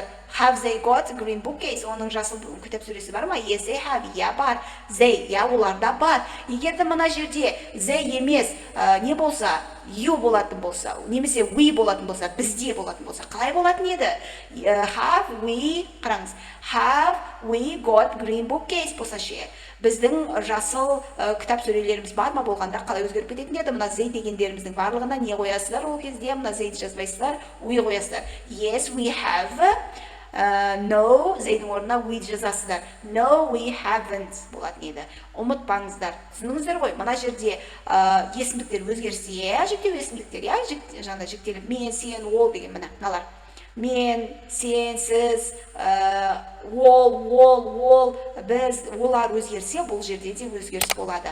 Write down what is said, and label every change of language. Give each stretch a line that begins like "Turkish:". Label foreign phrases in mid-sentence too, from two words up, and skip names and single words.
English: Have they got green bookcase?
Kazakh: Оның жасыл кітап сөресі бар ма?
English: Yes, they have.
Kazakh: Я бар. They, я оларда бар. Егерде мына жерде they емес, не болса, you болатын болса, немесе we болатын болса, бізде болатын болса, қалай болатын еді?
English: Have we, қараңыз. Have we got green bookcase
Kazakh: болса ше. Біздің жасыл кітап сөрелеріміз бар ма болғанда қалай өзгеріп кететін еді? Мына they дегендеріміздің барлығына не қоясыздар ол кезде? Мына they жазбайсыздар, we қоясыздар.
English: Yes, we have. No,
Kazakh: зейдің орнына we жазасыздар.
English: No, we haven't
Kazakh: болатын еді. Ұмытпаңыздар. Түсініңіздер ғой, мына жерде есімдіктер өзгерсе, жіктеу есімдіктер, жаңа жіктеліп, мен, сен, ол деген мыналар. Мен, сен, сіз, ол, біз, олар өзгерсе, бұл жерде де өзгеріс болады.